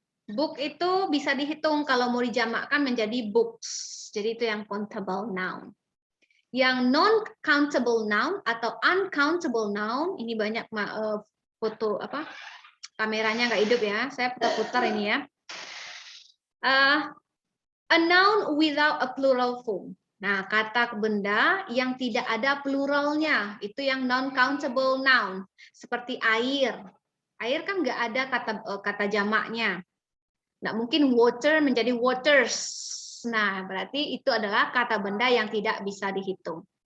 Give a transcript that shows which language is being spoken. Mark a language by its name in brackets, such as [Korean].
[Indonesian] Book itu bisa dihitung kalau mau dijamakkan menjadi books. Jadi itu yang countable noun. Yang non-countable noun atau uncountable noun, ini banyak foto apa? Kameranya nggak hidup ya, saya putar-putar ini ya. [English] A noun without a plural form. [Indonesian] Nah, kata benda yang tidak ada pluralnya, itu yang non-countable noun. Seperti air. Air kan nggak ada kata jamaknya. Nggak mungkin water menjadi waters. Nah, berarti itu adalah kata benda yang tidak bisa dihitung.